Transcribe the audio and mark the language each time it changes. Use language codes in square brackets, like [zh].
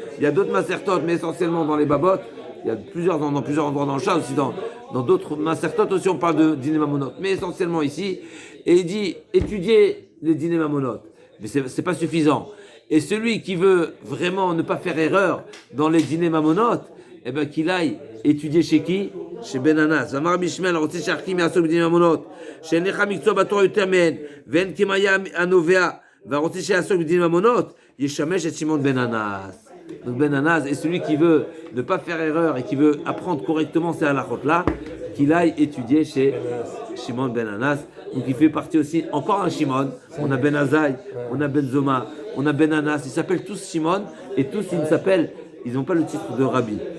[fr] Il y a d'autres masertot, mais essentiellement dans les babot. Il y a dans plusieurs endroits dans le chat, aussi dans d'autres masertot aussi on parle de Dine Mamonot, mais essentiellement ici. Et il dit, étudiez les dîners mamonot. Mais c'est pas suffisant. Et celui qui veut vraiment ne pas faire erreur dans les dîners mamonot, eh ben qu'il aille étudier chez qui? Chez Ben Anas. [he] Amar Bishmel, רוצה שהחכים יעסוק בדיני ממונות, שאין לך מקצוע בתורה יותר מהן, ואין כמיה הנובע, והרוצה שיעסוק בדיני ממונות, ישמש את שמעון בן אנס. [fr] Donc Ben Anas est celui qui veut ne pas faire erreur et qui veut apprendre correctement ces halachot-là, qu'il aille étudier chez Shimon Ben Anas. Donc il fait partie aussi, encore un Shimon, on a Ben Azaï, on a Ben Zoma, on a Ben Anas, ils s'appellent tous Shimon, et tous ils n'ont pas le titre de Rabbi.